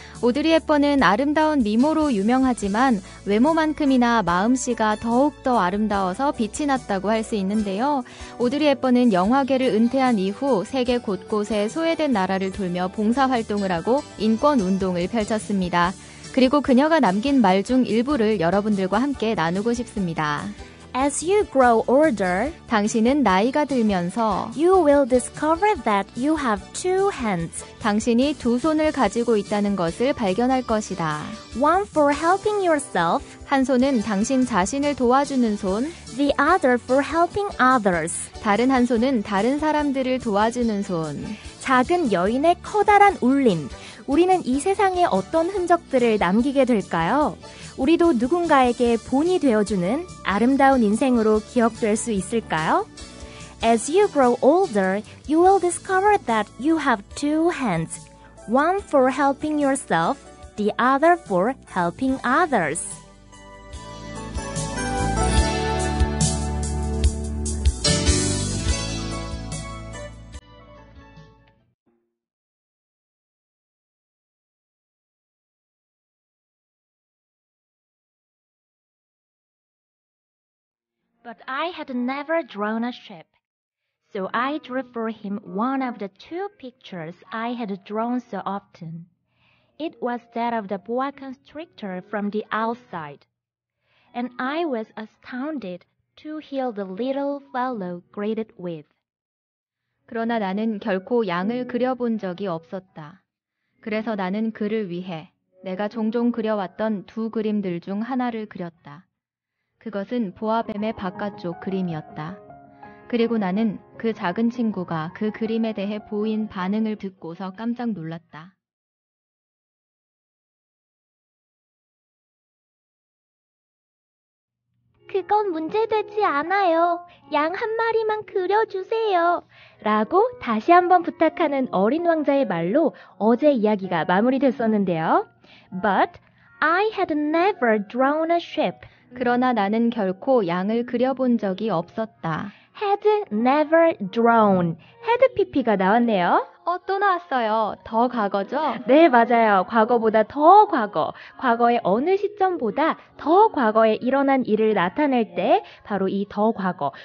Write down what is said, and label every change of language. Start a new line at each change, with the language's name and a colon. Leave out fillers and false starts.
Korean: 오드리 헵번은 아름다운 미모로 유명하지만 외모만큼이나 마음씨가 더욱더 아름다워서 빛이 났다고 할 수 있는데요. 오드리 헵번은 영화계를 은퇴한 이후 세계 곳곳에 소외된 나라를 돌며 봉사활동을 하고 인권운동을 펼쳤습니다. 그리고 그녀가 남긴 말 중 일부를 여러분들과 함께 나누고 싶습니다.
English: As you grow older,
Korean: 당신은 나이가 들면서
English: you will discover that you have two hands.
Korean: 당신이 두 손을 가지고 있다는 것을 발견할 것이다.
English: One for helping yourself,
Korean: 한 손은 당신 자신을 도와주는 손,
English: the other for helping others.
Korean: 다른 한 손은 다른 사람들을 도와주는 손. 작은 여인의 커다란 울림. 우리는 이 세상에 어떤 흔적들을 남기게 될까요? 우리도 누군가에게 본이 되어주는 아름다운 인생으로 기억될 수 있을까요?
English: As you grow older, you will discover that you have two hands. One for helping yourself, the other for helping others. But I had never drawn a ship, so I drew for him one of the two pictures I had drawn so often. It was that of the boa constrictor from the outside, and I was astounded to hear the little fellow greeted with.
Korean: 그러나 나는 결코 양을 그려본 적이 없었다. 그래서 나는 그를 위해 내가 종종 그려왔던 두 그림들 중 하나를 그렸다. 그것은 보아뱀의 바깥쪽 그림이었다. 그리고 나는 그 작은 친구가 그 그림에 대해 보인 반응을 듣고서 깜짝 놀랐다. 그건 문제되지 않아요. 양 한 마리만 그려주세요. 라고 다시 한번 부탁하는 어린 왕자의 말로 어제 이야기가 마무리됐었는데요.
English: But I had never drawn a ship.
Korean: 그러나 나는 결코 양을 그려본 적이 없었다.
English: had never drawn.
Korean: had pp가 나왔네요. 또 나왔어요. 더 과거죠? 네, 맞아요. 과거보다 더 과거. 과거의 어느 시점보다 더 과거에 일어난 일을 나타낼 때 바로 이 더 과거.